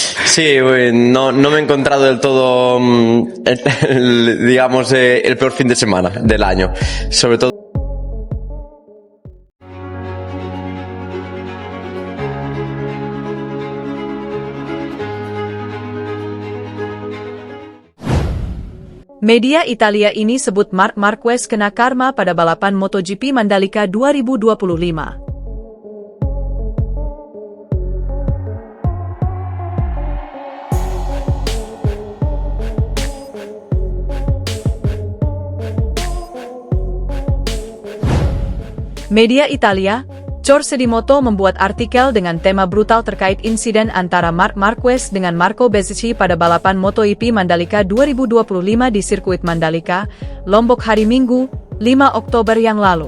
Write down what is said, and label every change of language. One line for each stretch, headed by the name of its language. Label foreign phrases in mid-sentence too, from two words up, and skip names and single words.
Spanish: Sí, no me he encontrado del todo, digamos, el peor fin de semana del año. Sobre todo.
Indonesian: Media Italia ini sebut Marc Marquez kena karma pada balapan MotoGP Mandalika 2025. Media Italia, Corse di Moto membuat artikel dengan tema brutal terkait insiden antara Marc Marquez dengan Marco Bezzecchi pada balapan MotoGP Mandalika 2025 di sirkuit Mandalika, Lombok hari Minggu, 5 Oktober yang lalu.